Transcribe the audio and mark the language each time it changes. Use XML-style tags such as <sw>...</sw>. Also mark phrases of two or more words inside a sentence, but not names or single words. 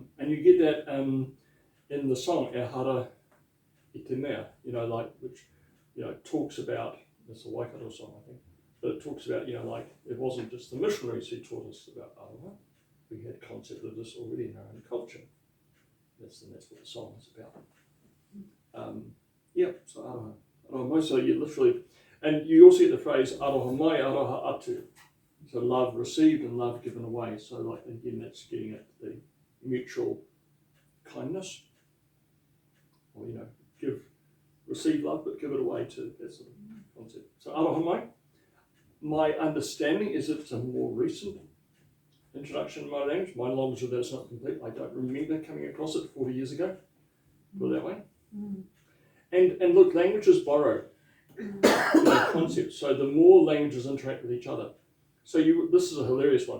<en>And you get that in the song E Hara I Te Mea, which talks about, it's a Waikato song I think, but it talks about, it wasn't just the missionaries who taught us about aroha. We had concept of this already in our own culture. That's what the song is about.</en> <mi>So aroha. Aroha mai,</mi> <en>so you literally, and you also get the phrase</en> <mi>aroha mai, aroha atu.</mi> <en>So love received and love given away. So like again, that's getting at the mutual kindness. Or receive love but give it away too. That sort of concept. So</en> <mi>aroha mai.</mi> <en>My understanding is it's a more recent introduction to my language. My knowledge of that is not complete. I don't remember coming across it 40 years ago. Put it that way. Mm. And look, languages borrow concepts. So the more languages interact with each other. So this is a hilarious one.</en>